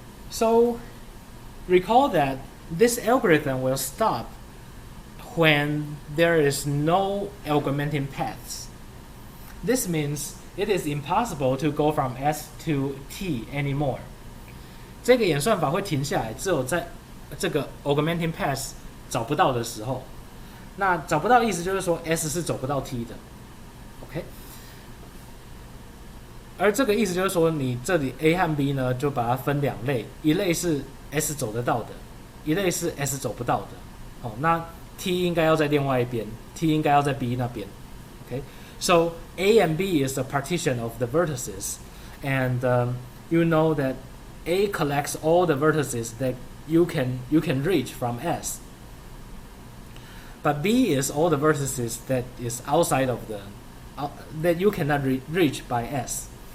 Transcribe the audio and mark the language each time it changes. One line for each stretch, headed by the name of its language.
English: So recall that this algorithm will stop when there is no augmenting paths. This means it is impossible to go from S to T anymore.
Chinese: 这个演算法会停下来，只有在这个 augmenting paths 找不到的时候。那找不到的意思就是说 S 是走不到 T 的 ，OK？而这个意思就是说，你这里 A 和 B 呢，就把它分两类，一类是 S 走得到的，一类是 S 走不到的。哦，那 T 应该要在另外一边 ，T 应该要在 B 那边。
English: Okay, so A and B is a partition of the vertices, and you know that A collects all the vertices that you can reach from S. But B is all the vertices that is outside of the that you cannot reach by S.